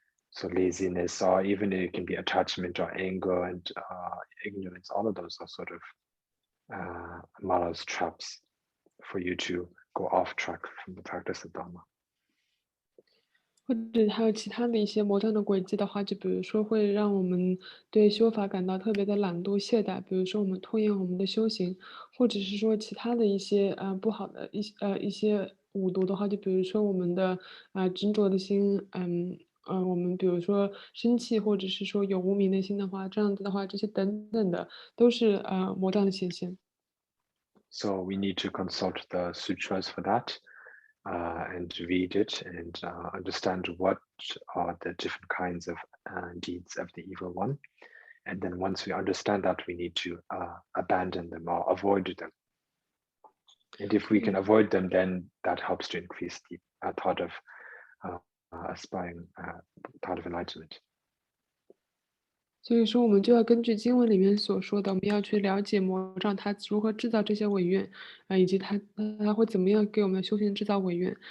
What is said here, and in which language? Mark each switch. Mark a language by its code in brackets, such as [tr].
[en] So laziness, or even it can be attachment or anger and ignorance. All of those are sort of Mara's traps for you to go off track from the practice of Dharma. [zh] 或者还有其他的一些魔障的轨迹的话，就比如说会让我们对修法感到特别的懒惰懈怠，比如说我们拖延我们的修行，或者是说其他的一些不好的一些五毒的话，就比如说我们的执着的心，我们比如说生气，或者是说有无明的心的话，这样子的话，这些等等的都是魔障的显现。 [en] So we need to consult the sutras for that and read it and understand what are the different kinds of deeds of the evil one. And then once we understand that, we need to abandon them or avoid them. And if we can avoid them, then that helps to increase the thought of aspiring, thought of enlightenment. [zh] 所以说我们就要根据经文里面所说的，我们要去了解魔障它如何制造这些违愿，以及它会怎么样给我们修行制造违愿。